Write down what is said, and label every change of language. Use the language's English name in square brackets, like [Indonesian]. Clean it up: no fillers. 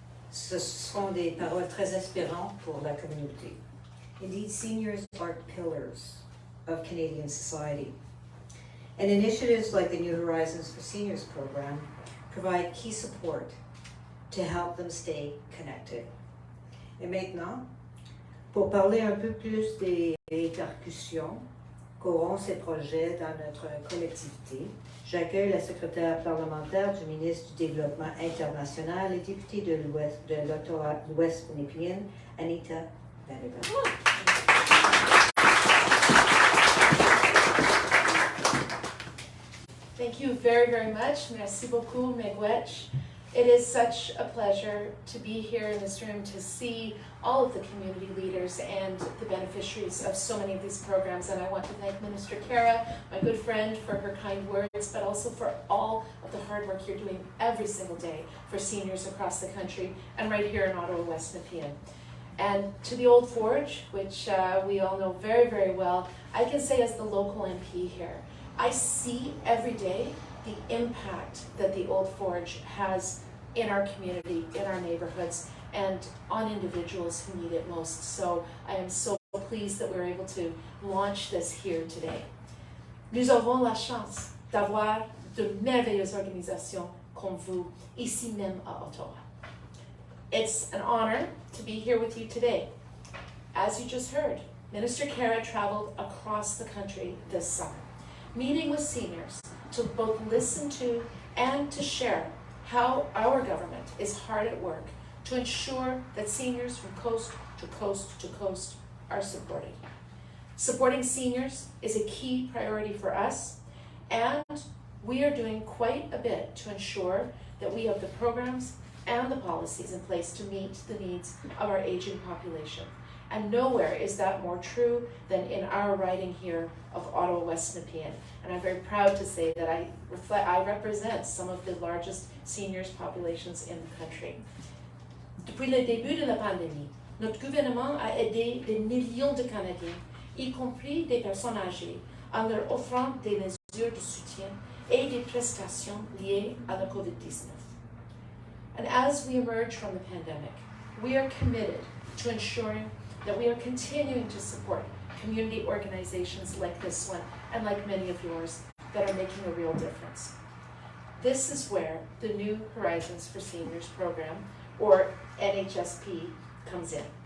[French] Ce sont des paroles très inspirantes pour la communauté. [English] Indeed, seniors are pillars of Canadian society. And initiatives like the New Horizons for Seniors program provide key support to help them stay connected. [French] Et maintenant, pour parler un peu plus des répercussions qu'auront ces projets dans notre collectivité, j'accueille la secrétaire parlementaire du ministre du Développement international et députée de l'Ouest Onepian, Anita Vanderbilt. [English] Thank you very, very much. [French] Merci beaucoup, [English] Miigwech. It is such a pleasure to be here in this room to see all of the community leaders and the beneficiaries of so many of these programs. And I want to thank Minister Khera, my good friend, for her kind words, but also for all of the hard work you're doing every single day for seniors across the country and right here in Ottawa, West Nepean. And to the Old Forge, which we all know very, very well, I can say as the local MP here, I see every day the impact that the Old Forge has in our community, in our neighborhoods, and on individuals who need it most. So I am so pleased that we're able to launch this here today. [French] Nous avons la chance d'avoir de merveilleuses organisations comme vous, ici même à Ottawa. [English] It's an honor to be here with you today. As you just heard, Minister Khera traveled across the country this summer, meeting with seniors to both listen to and to share how our government is hard at work to ensure that seniors from coast to coast to coast are supported. Supporting seniors is a key priority for us, and we are doing quite a bit to ensure that we have the programs and the policies in place to meet the needs of our aging population. And nowhere is that more true than in our riding here of Ottawa West Nepean. And I'm very proud to say that I represent some of the largest seniors populations in the country. [French] Depuis le début de la pandémie, notre gouvernement a aidé des millions de Canadiens, y compris des personnes âgées, en leur offrant des mesures de soutien et des prestations liées à la COVID-19. [English] And as we emerge from the pandemic, we are committed to ensuring that we are continuing to support community organizations like this one and like many of yours that are making a real difference. This is where the New Horizons for Seniors program, or NHSP, comes in.